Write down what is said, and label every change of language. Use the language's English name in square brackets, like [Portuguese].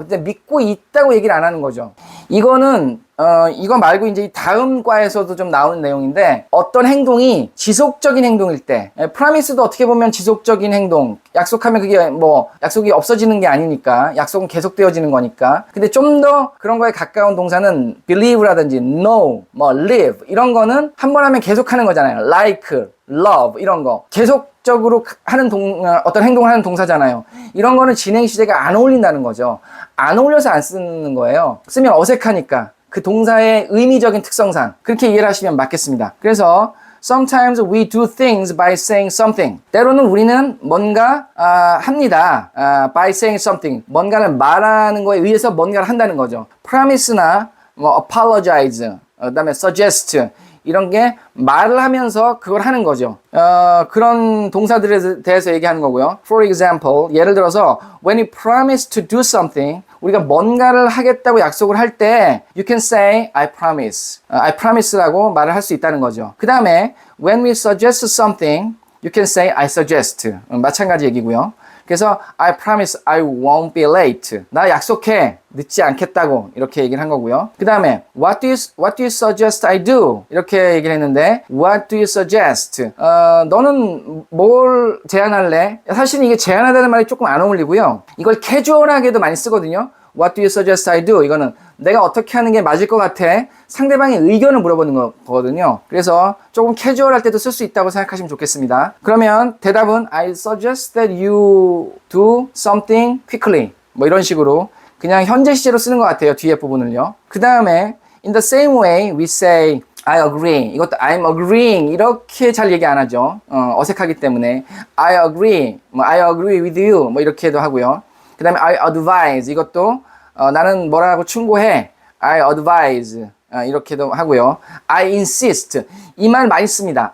[Korean] 그때 믿고 있다고 얘기를 안 하는 거죠. 이거는 이거 말고 이제 다음 과에서도 좀 나오는 내용인데 어떤 행동이 지속적인 행동일 때 프라미스도 어떻게 보면 지속적인 행동 약속하면 그게 뭐 약속이 없어지는 게 아니니까 약속은 계속되어지는 거니까 근데 좀 더 그런 거에 가까운 동사는 believe라든지 know, 뭐 live 이런 거는 한 번 하면 계속하는 거잖아요. like, love 이런 거 계속적으로 하는 어떤 행동을 하는 동사잖아요. 이런 거는 진행 시제가 안 어울린다는 거죠. 안 어울려서 안 쓰는 거예요. 쓰면 어색하니까. 그 동사의 의미적인 특성상 그렇게 이해를 하시면 맞겠습니다. 그래서 [English] Sometimes we do things by saying something. [Korean] 때로는 우리는 뭔가 합니다. [English] By saying something. [Korean] 뭔가를 말하는 거에 의해서 뭔가를 한다는 거죠. Promise나 뭐 apologize, 그다음에 suggest 이런 게 말을 하면서 그걸 하는 거죠. 그런 동사들에 대해서 얘기하는 거고요. [English] For example, [Korean] 예를 들어서 [English] when you promise to do something, [Korean] 우리가 뭔가를 하겠다고 약속을 할 때 [English] you can say I promise. I promise [Korean] 라고 말을 할 수 있다는 거죠. 그 다음에 [English] when we suggest something, you can say I suggest. [Korean] 마찬가지 얘기고요. 그래서 [English] I promise I won't be late. [Korean] 나 약속해. 늦지 않겠다고 이렇게 얘기를 한 거고요. 그 다음에 [English] what do you suggest I do? [Korean] 이렇게 얘기를 했는데 [English] what do you suggest? [Korean] 너는 뭘 제안할래? 사실 이게 제안하다는 말이 조금 안 어울리고요. 이걸 캐주얼하게도 많이 쓰거든요. [English] What do you suggest I do? [Korean] 이거는 내가 어떻게 하는 게 맞을 것 같아? 상대방의 의견을 물어보는 거거든요. 그래서 조금 캐주얼할 때도 쓸 수 있다고 생각하시면 좋겠습니다. 그러면 대답은 [English] I suggest that you do something quickly. [Korean] 뭐 이런 식으로 그냥 현재 시제로 쓰는 것 같아요. 뒤에 부분을요. 그 다음에 [English] in the same way we say I agree. [Korean] 이것도 [English] I'm agreeing [Korean] 이렇게 잘 얘기 안 하죠. 어색하기 때문에 [English] I agree, 뭐 I agree with you [Korean] 뭐 이렇게도 하고요. 그 다음에 I advise 이것도 나는 뭐라고 충고해. [English] I advise [Korean] 이렇게도 하고요. [English] I insist [Korean] 이 말 많이 씁니다.